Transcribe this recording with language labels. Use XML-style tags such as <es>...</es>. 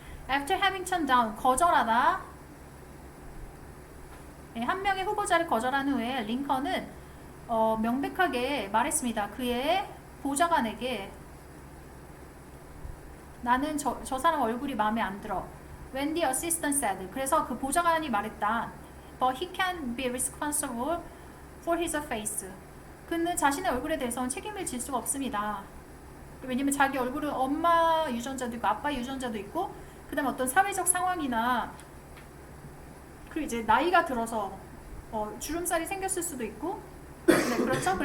<en>After having turned down 거절하다.</en> <ko>한 명의 후보자를 거절한 후에 링컨은 명백하게 말했습니다. 그의 보좌관에게 나는 저 사람 얼굴이 마음에 안 들어.</ko> <en>When the assistant said.</en> <ko>그래서 그 보좌관이 말했다.</ko> <en>But he can be responsible for his face.</en> <ko>그는 자신의 얼굴에 대해서는 책임을 질 수가 없습니다. 왜냐면 자기 얼굴은 엄마 유전자도 있고 아빠 유전자도 있고 그 다음에 어떤 사회적 상황이나 그리고 이제 나이가 들어서 주름살이 생겼을 수도 있고 네, 그렇죠?</ko>